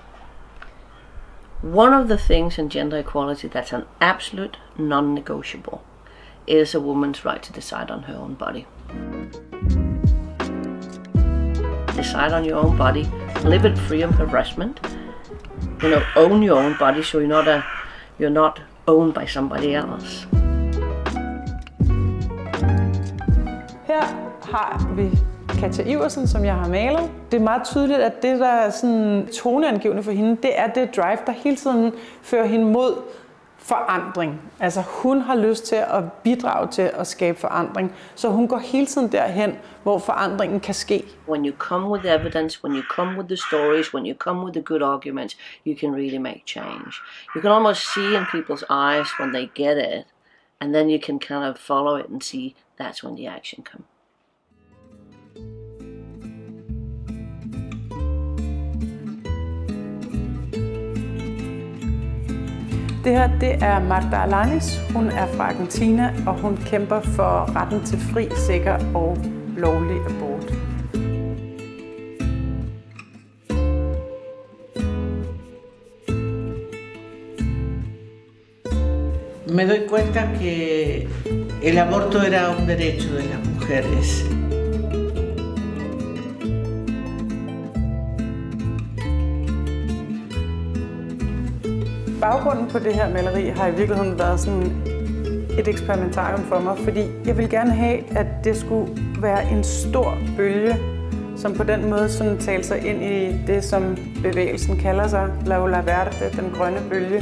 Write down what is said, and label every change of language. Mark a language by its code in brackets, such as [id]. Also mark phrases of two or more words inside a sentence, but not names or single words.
[en] One of the things in gender equality that's an absolute non-negotiable is a woman's right to decide on her own body. Decide on your own body, live it free of harassment, own your own body so you're not owned by somebody else. [da] Her har vi Katja Iversen, som jeg har malet. Det er meget tydeligt, at det, der er sådan toneangivende for hende, det er det drive, der hele tiden fører hende mod forandring. Altså hun har lyst til at bidrage til at skabe forandring, så hun går hele tiden derhen, hvor forandringen kan ske. [en] When you come with evidence, when you come with the stories, when you come with the good arguments, you can really make change. You can almost see in people's eyes when they get it And then you can kind of follow it and see that's when the action comes. [da] Det her, det er Marta Alanis. Hun er fra Argentina, og hun kæmper for retten til fri, sikker og lovlig abort. [es] Me doy cuenta que el aborto era un derecho de las mujeres. [da] Baggrunden på det her maleri har i virkeligheden været sådan et eksperimentarium for mig, fordi jeg ville gerne have, at det skulle være en stor bølge, som på den måde sådan talte sig ind i det, som bevægelsen kalder sig, La Ola Verde, den grønne bølge.